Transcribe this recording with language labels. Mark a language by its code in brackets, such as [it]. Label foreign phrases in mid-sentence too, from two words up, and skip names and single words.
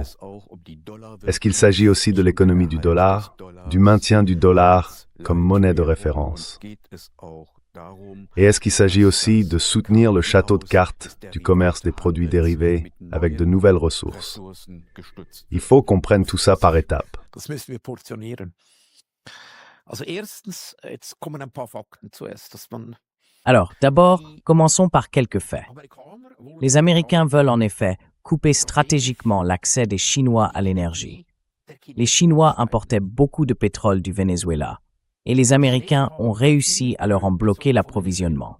[fr] Est-ce qu'il s'agit aussi de l'économie du dollar, du maintien du dollar comme monnaie de référence? Et est-ce qu'il s'agit aussi de soutenir le château de cartes du commerce des produits dérivés avec de nouvelles ressources? Il faut qu'on prenne tout ça par étapes. [de] Das müssen wir portionieren. Also erstens, jetzt kommen ein paar Fakten zuerst, dass man [fr] Alors, d'abord, commençons par quelques faits. Les Américains veulent en effet couper stratégiquement l'accès des Chinois à l'énergie. Les Chinois importaient beaucoup de pétrole du Venezuela, et les Américains ont réussi à leur en bloquer l'approvisionnement.